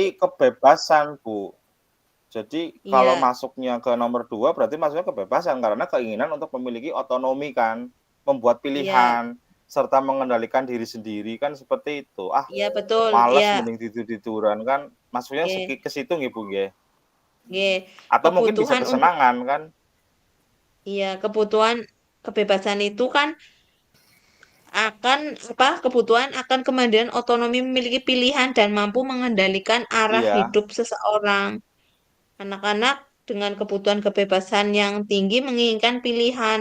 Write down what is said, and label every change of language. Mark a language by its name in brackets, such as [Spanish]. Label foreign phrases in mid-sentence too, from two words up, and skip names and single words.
[Indonesian] berarti kebebasan, Bu. Jadi kalau iya, masuknya ke nomor 2 berarti masuknya kebebasan karena keinginan untuk memiliki otonomi kan, membuat iya, pilihan, serta mengendalikan diri sendiri kan seperti itu. Ah, iya betul, malas iya. mending tidur-tiduran kan, masuknya Oke, ke situ nggih, Bu, nggih. oke. Atau mungkin bisa Kebutuhan untuk kesenangan kan? iya, kebutuhan kebebasan itu kan akan apa? Kebutuhan akan kemandirian otonomi memiliki pilihan dan mampu mengendalikan arah Iya, hidup seseorang. Anak-anak dengan kebutuhan kebebasan yang tinggi menginginkan pilihan.